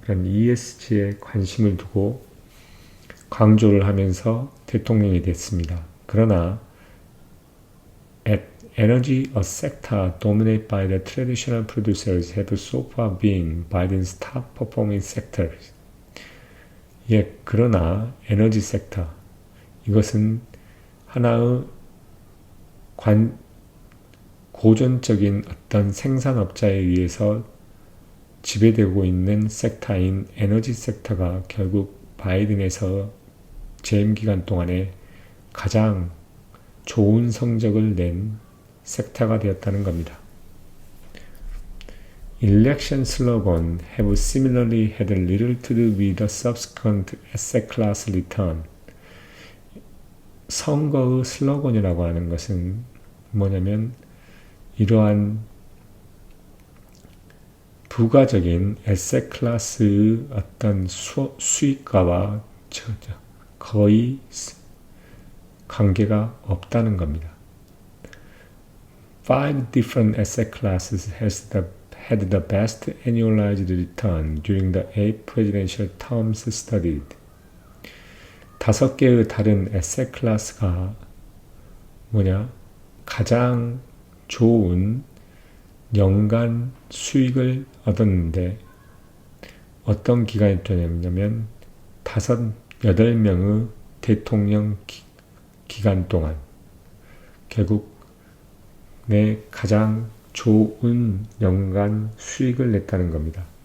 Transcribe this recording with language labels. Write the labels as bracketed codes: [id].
[ko] 그런 ESG에 관심을 두고 강조를 하면서 대통령이 됐습니다. 그러나 [en] energy, a sector dominated by the traditional producers, have so far been Biden's top performing sectors. [ko] 그러나 에너지 섹터, 이것은 하나의 고전적인 어떤 생산업자에 의해서 지배되고 있는 섹터인 에너지 섹터가 결국 바이든에서 재임 기간 동안에 가장 좋은 성적을 낸 섹터가 되었다는 겁니다. [en] Election slogans have similarly had little to do with the subsequent asset class return. [ko] 선거의 슬로건이라고 하는 것은 뭐냐면 이러한 부가적인 에셋 클래스의 어떤 수익과와 거의 관계가 없다는 겁니다. [en] Five different asset classes had the best annualized return during the 8 presidential terms studied. [ko] 5개의 다른 에셋 클래스가 가장 좋은 연간 수익을 얻었는데 어떤 기간이 되냐면 8명의 대통령 기간 동안 결국 내 가장 좋은 연간 수익을 냈다는 겁니다.